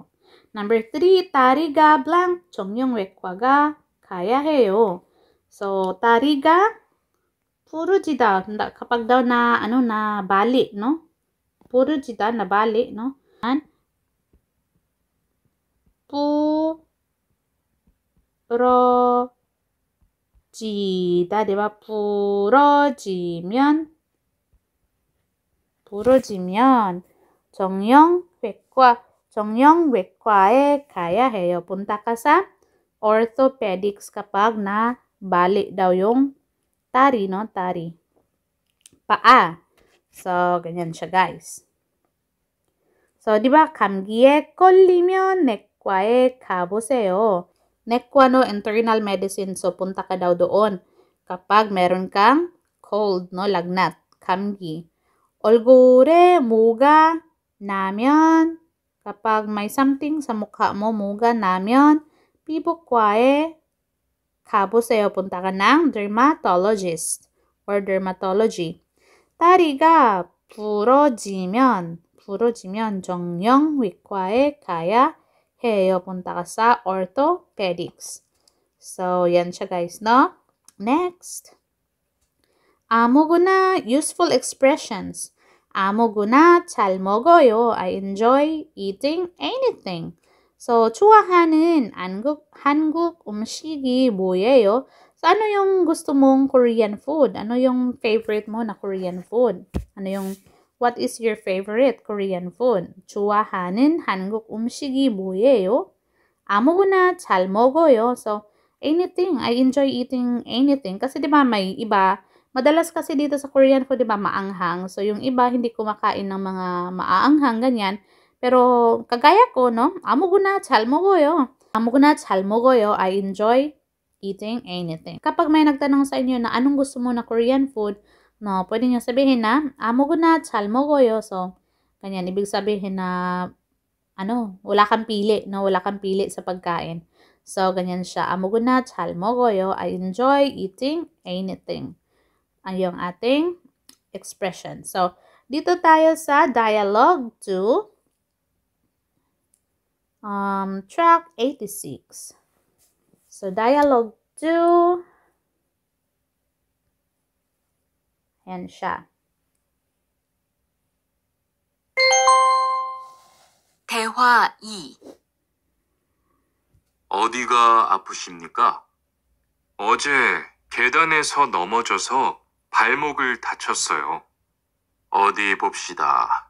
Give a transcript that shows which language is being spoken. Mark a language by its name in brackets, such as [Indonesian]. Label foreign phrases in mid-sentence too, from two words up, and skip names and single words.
[Korean] Number 3, 다리가 blank, 정형외과가 가야 해요. So, 다리가 부러지다. [Filipino] Kapag daw na bali, no? 부러지다, na bali, no? [Korean] 부러지다, diba? 부러지면 정형외과에 가야 해요. [Filipino] Punta ka sa orthopedics kapag na bali daw yung tari, no? Tari. Paa. So, ganyan siya, guys. So, di ba, [Korean] 감기에 걸리면 내과에 가보세요. 내과, [English] no? Internal medicine. [Filipino] So, punta ka daw doon kapag meron kang cold, no? Lagnat. [Korean] 감기. 얼굴에 뭐가 나면, [Filipino] kapag may something sa mukha mo, [Korean] 뭐가 나면, 피부과에 가보세요. [Filipino] Punta ka ng [English] dermatologist or dermatology. [Korean] 다리가 부러지면 정형외과에 가야 해요. [Filipino] Punta ka sa orthopedics. So, yan siya, guys, no? Next. [English] 아무거나 useful expressions. [Korean] 아무거나 잘 먹어요. [English] I enjoy eating anything. So, [Korean] 좋아하는 한국 음식이 뭐예요? [Filipino] So, ano yung gusto mong [English] Korean food? [Filipino] Ano yung favorite mo na [English] Korean food? What is your favorite Korean food? [Korean] 좋아하는 한국 음식이 뭐예요? 아무거나 잘 먹어요. [English] So, anything. I enjoy eating anything. [Filipino] Kasi diba may iba, madalas kasi dito sa [English] Korean food, [Filipino] diba, maanghang. So, yung iba, hindi kumakain ng mga maaanghang, ganyan. Pero, kagaya ko, no? [Korean] 아무거나 잘 먹어요. 아무거나 잘 먹어요. [English] I enjoy eating anything. [Filipino] Kapag may nagtanong sa inyo na anong gusto mo na [English] Korean food, [Filipino] no, pwede nyo sabihin na [Korean] 아무거나 잘 먹어요. [Filipino] So, ganyan, ibig sabihin na wala kang pili, no? Wala kang pili sa pagkain. So, ganyan siya. [Korean] 아무거나 잘 먹어요. [English] I enjoy eating anything. [Filipino] Ang yung ating expression. So, dito tayo sa dialogue 2. [English] Track 86. [Filipino] So, dialogue 2. Ayan siya. [Korean] 대화 2. 어디가 아프십니까? 어제 계단에서 넘어져서 발목을 다쳤어요. 어디 봅시다.